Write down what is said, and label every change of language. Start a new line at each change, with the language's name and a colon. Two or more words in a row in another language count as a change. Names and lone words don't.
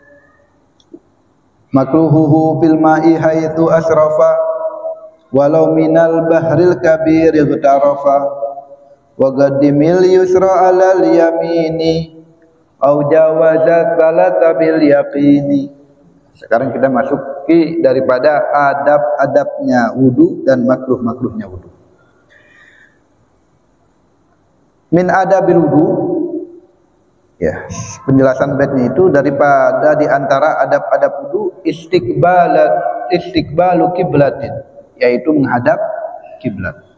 Arabic: مكروهه في الماء حيث أسرفا ولو من البحر الكبير اغترفا وقدم اليسرى على اليمين أو جوزت الصلاة باليقين.
Indonesian: Sekarang kita masuk ke daripada adab-adabnya wudu dan makruh-makruhnya wudu.
Arabic: من آداب الوضوء
Indonesian: ya, penjelasan baitnya itu daripada di antara adab-adab wudu
Arabic: استقبال قبلة,
Indonesian: yaitu menghadap kiblat.